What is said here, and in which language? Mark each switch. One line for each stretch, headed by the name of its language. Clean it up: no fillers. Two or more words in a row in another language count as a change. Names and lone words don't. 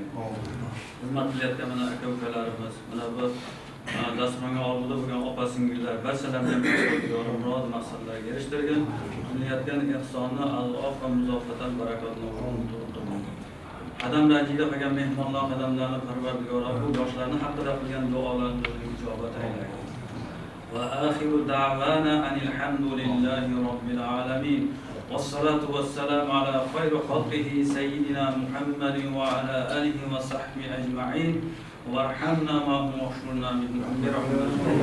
Uzbek: Xizmat qilayotgan mana aka-ukalarimiz, mana bu dasturxonga olg'ida bo'lgan opa-singillar barchalarini ham Parvardigor murod maqsadlarga erishtirgan, qilayotgan ehsonni Alloh va muzofatan barakotni o'rnattirsin. Qadam ranjida qilgan mehmonlar qadamlarini Parvardigor bu yoshlarni haqida qilgan duolarni ijobat aylagin.
Arabic: وآخر دعوانا أن الحمد لله رب العالمين. والصلاة والسلام على خير خلقه سيدنا محمد وعلى آله وصحبه أجمعين وارحمنا معهم واغفرنا منهم برحمتك